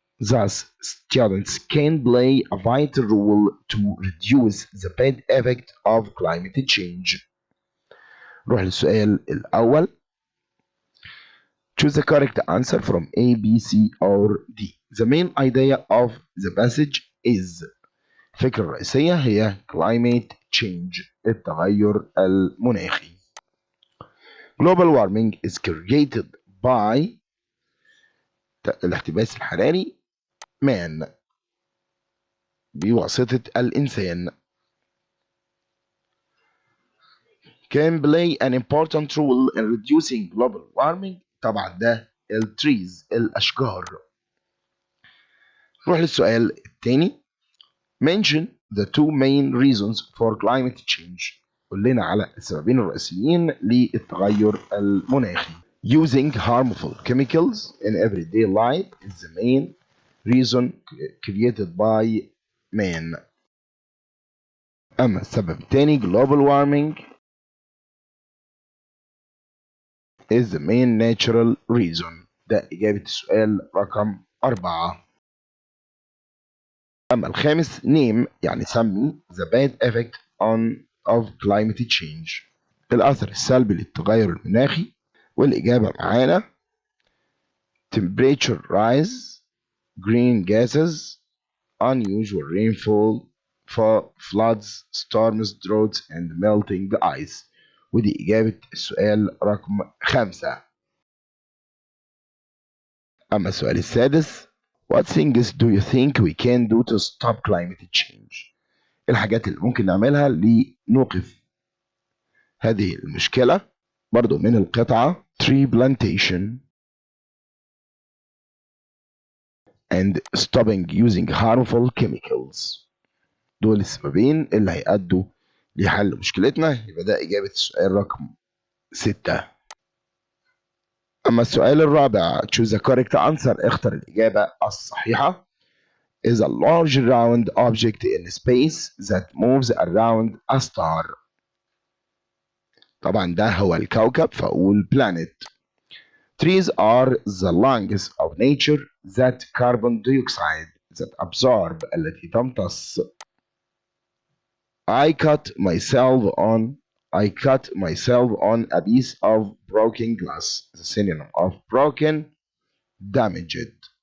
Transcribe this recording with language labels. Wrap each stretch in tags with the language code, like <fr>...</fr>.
<en>Thus, students can play a vital role to reduce the bad effect of climate change.</en> <ar>نروح للسؤال الأول.</ar> <en>Choose the correct answer from A, B, C, or D. The main idea of the passage is.</en> <ar>الفكرة الرئيسية هي</ar> <en>climate change.</en> <ar>التغير المناخي.</ar> <en>Global warming is created by</en> <ar>الاحتباس الحراري</ar> <en>man</en> <ar>بواسطة الإنسان.</ar> <en>Can play an important role in reducing global warming.</en> <ar>طبعا ده التريز الأشجار. نروح للسؤال الثاني.</ar> <en>Mention the two main reasons for climate change.</en> <ar>قول لنا على السببين الرئيسيين للتغير المناخي.</ar> <en>Using harmful chemicals in everyday life is the main reason created by man.</en> <ar>أما السبب الثاني</ar> <en>global warming is the main natural reason.</en> <ar>ده إجابة السؤال رقم 4. أما الخامس name يعني سمي</ar> <en>the bad effect of climate change.</en> <ar>الأثر السلبي للتغير المناخي. والإجابة معانا</ar> <en>temperature rise, green gases, unusual rainfall, floods, storms, droughts, and melting ice.</en> <ar>ودي إجابة السؤال رقم 5. أما السؤال السادس:</ar> <en>What things do you think we can do to stop climate change؟</en> <ar>الحاجات اللي ممكن نعملها لنوقف هذه المشكلة. برضو من القطعة</ar> <en>tree plantation and stopping using harmful chemicals.</en> <ar>دول السببين اللي هيأدوا لحل مشكلتنا. يبقى ده إجابة السؤال رقم 6. أما السؤال الرابع:</ar> <en>choose the correct answer.</en> <ar>اختر الإجابة الصحيحة.</ar> <en>is a large round object in space that moves around a star.</en> <ar>طبعا ده هو الكوكب، فأقول planet.</ar> <en>Trees are the lungs of nature that carbon dioxide that absorb</en> <ar>التي تمتص.</ar> <en>I cut myself on a piece of broken glass. The synonym of broken, damaged.</en>